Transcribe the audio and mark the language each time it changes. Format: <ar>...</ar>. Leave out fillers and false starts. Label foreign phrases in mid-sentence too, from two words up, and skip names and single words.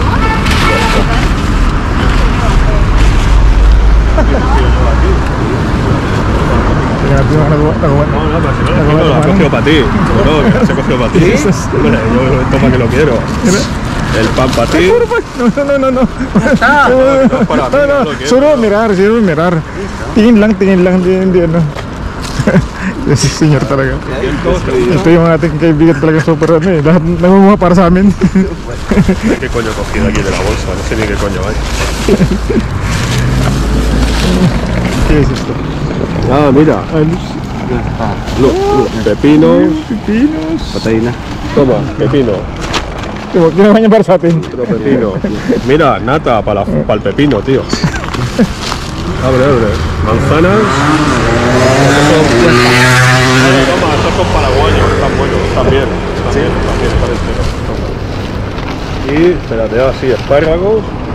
<es>Ya, tío, nagawa. No, no, pero si no, lo has cogido para ti. No, que se ha cogido para ti. Hombre, yo toma que lo quiero. El pan para ti. No. No, es para mí, No. lo quiero. Suruh mirar.</es> <tl>Tingin lang hindi ano. Si senyor talaga. Ito yung ating kaibigan talaga super ano eh. Lahat nangunguha para sa amin.</tl> <es>¿Qué coño he cogido aquí de la bolsa? No sé ni qué coño hay. ¿Qué es esto? Ah, mira. Look, pepino. Pipinos. Patay na. Toma, pepino.</es> <tl>Ginawa niya para sa atin.</tl> <es>Otro pepino. Mira, nata para el pepino, tío. Abre. Manzanas. Toma, estos son paraguayos, están buenos, están bien. Están enteros. Toma. Y, espérate, así, espárragos.</es>